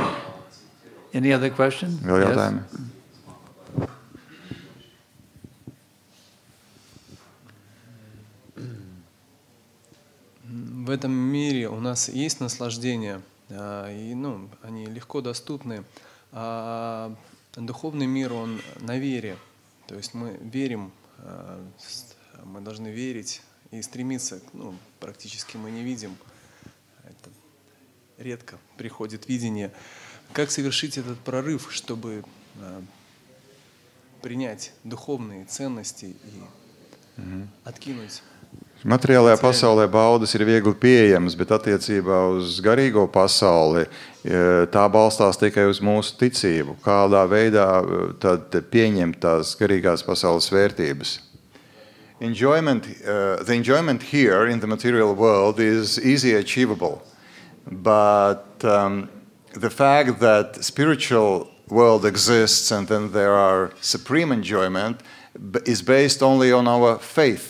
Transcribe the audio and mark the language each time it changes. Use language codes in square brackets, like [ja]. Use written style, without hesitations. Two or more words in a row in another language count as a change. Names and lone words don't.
[en] Any other question? [lv] Vēl jautājumi? [ru] В этом мире у нас есть наслаждения, и, они легко доступны. А духовный мир, он на вере. То есть мы верим, мы должны верить и стремиться. Практически мы не видим. Это редко приходит видение. Как совершить этот прорыв, чтобы принять духовные ценности и откинуть? [lv] Materiālajā pasaulē baudas ir viegli pieejamas, bet attiecībā uz garīgo pasauli tā balstās tikai uz mūsu ticību. Kādā veidā tad pieņemt tās garīgās pasaules vērtības? [en] The enjoyment here in the material world is easily achievable, but the fact that spiritual world exists and then there are supreme enjoyment is based only on our faith.